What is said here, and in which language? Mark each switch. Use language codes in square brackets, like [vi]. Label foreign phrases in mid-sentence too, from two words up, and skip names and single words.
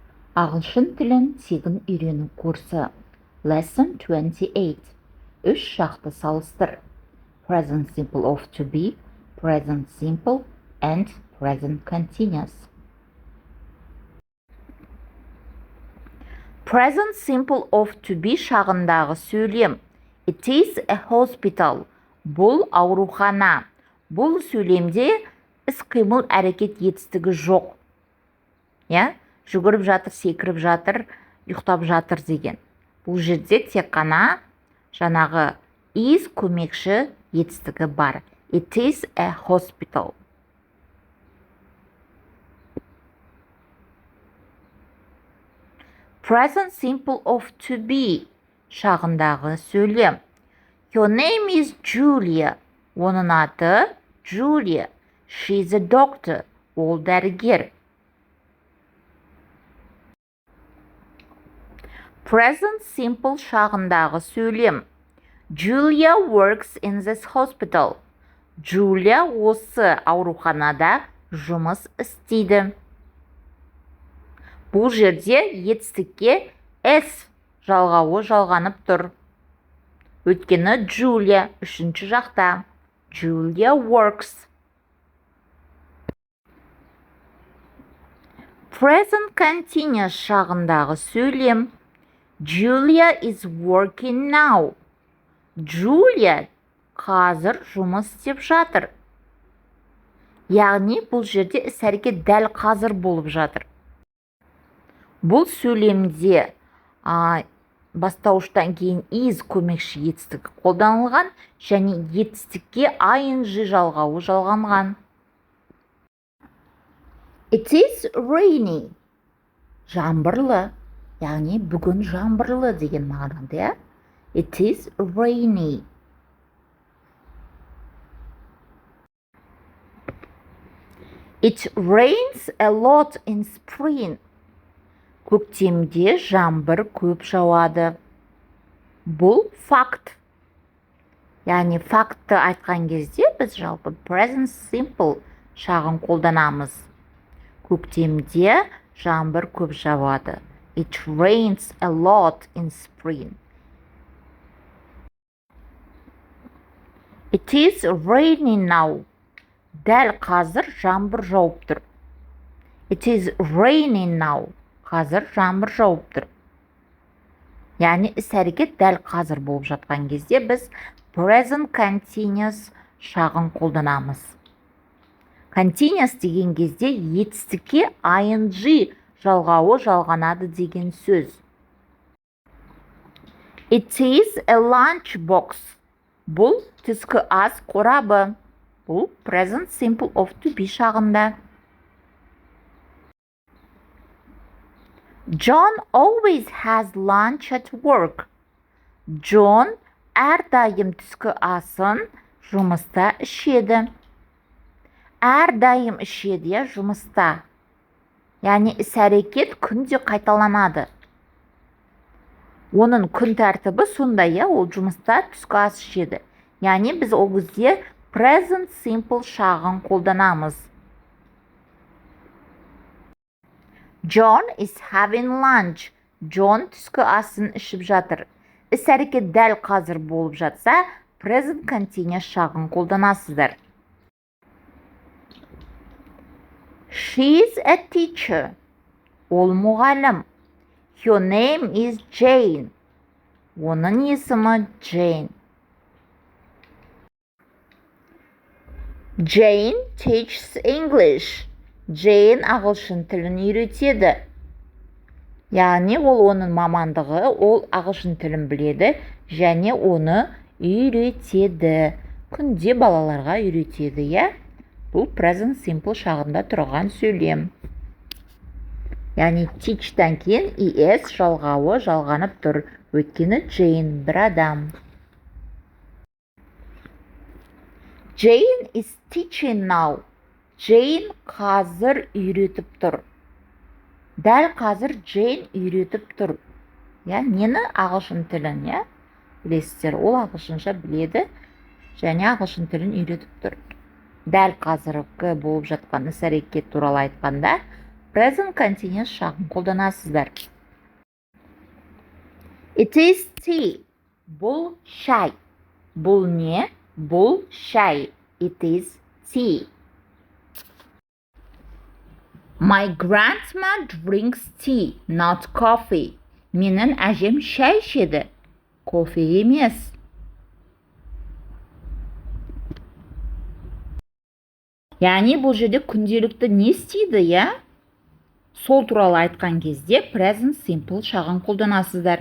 [kk] Ағылшын тілін тегін үйрену курсы. Lesson 28. Үш шақты салыстыр. [en] Present simple of to be, present simple and present continuous. Present simple of to be [kk] шағындағы сөйлем. [en] It is a hospital. [kk] Бұл аурухана. Бұл сөйлемде іс-қимыл әрекет етістігі жоқ. Жүгіріп жатыр, секіріп жатыр, ұйықтап жатыр деген. Бұл жерде тек қана жаңағы is көмекші етістігі бар. [en] It is a hospital. Present simple of to be [kk] шағындағы сөйлем. Your name is Julia. Оның аты Julia. [en] She's a doctor. [kk] Ол дәрігер. [en] Present simple [kk] шағындағы сөйлем. [en] Julia works in this hospital. [kk] Julia осы ауруханада жұмыс істейді. Бұл жерде етістікке S жалғауы жалғанып тұр. Өйткені Julia үшінші жақта. [en] Julia works. Present continuous [kk] шағындағы сөйлем. [en] Julia is working now. [kk] Julia қазір жұмыс істеп жатыр. Яғни бұл жерде іс-әрекет дәл қазір болып жатыр. Бұл сөйлемде бастауыштан кейін is көмекші етістігі қолданылған және етістікке ing жалғауы жалғанған. [en] It is rainy. [kk] Жаңбырлы. Яғни бүгін жаңбырлы деген мағынада. [en] It is rainy. It rains a lot in spring. [kk] Көктемде жаңбыр көп жауады. Бұл факт. Яғни факты айтқан кезде біз жалпы [en] present simple [kk] шағын қолданамыз. Көктемде жаңбыр көп жауады. [en] It rains a lot in spring. It is raining now. [kk] Дәл қазір жаңбыр жауып тұр. [en] It is raining now. [kk] Қазір жаңбыр жауып тұр. Яғни іс-әрекет дәл қазір болып жатқан кезде біз [en] present continuous [kk] шағын қолданамыз. Continuous деген кезде етістікке ing жалғауы жалғанады деген сөз. [en] It is a lunch box. [kk] Бұл түскі ас қорабы. Бұл [en] present simple of to be [kk] шағында. [en] John always has lunch at work. [kk] John әрдайым түскі асын жұмыста ішеді. Әрдайым ішеді жұмыста. Яғни іс-әрекет күнде қайталанады. Оның күн тәртібі сондай, ол жұмыста түскі ас ішеді. Яғни біз ол кезде [en] present simple [kk] шағын қолданамыз. [en] John is having lunch. [kk] John түскі асын ішіп жатыр. Іс-әрекет дәл қазір болып жатса, [en] present continuous [kk] шағын қолданасыздар. [en] She is a teacher. [kk] Ол мұғалім. [en] Her name is Jane. [kk] Оның есімі Jane. [en] Jane teaches English. [kk] Jane ағылшын тілін үйретеді. Яғни ол оның мамандығы, ол ағылшын тілін біледі және оны үйретеді. Күнде балаларға үйретеді, Бұл [en] present simple [kk] шағында тұрған сөйлем. Яғни teach'тан кейін es жалғауы жалғанып тұр. Өйткені Jane бір адам. [en] Jane is teaching now. [kk] Jane қазір үйретіп тұр. Дәл қазір Jane үйретіп тұр. Нені? Ағылшын тілін, Білесіздер, ол ағылшынша біледі және ағылшын тілін үйретіп тұр. Дәл қазіргі болып жатқан іс-әрекет туралы айтқанда, [en] present continuous [kk] шағын қолданасыздар. [en] It is tea. [kk] Бұл шай. Бұл не? Бұл шай. [en] It is tea. My grandma drinks tea, not coffee. [kk] Менің әжем шай ішеді, кофе емес. Яғни бұл жерде күнделікті не істейді, я? Сол туралы айтқан кезде [en] present simple [kk] шағын қолданасыздар.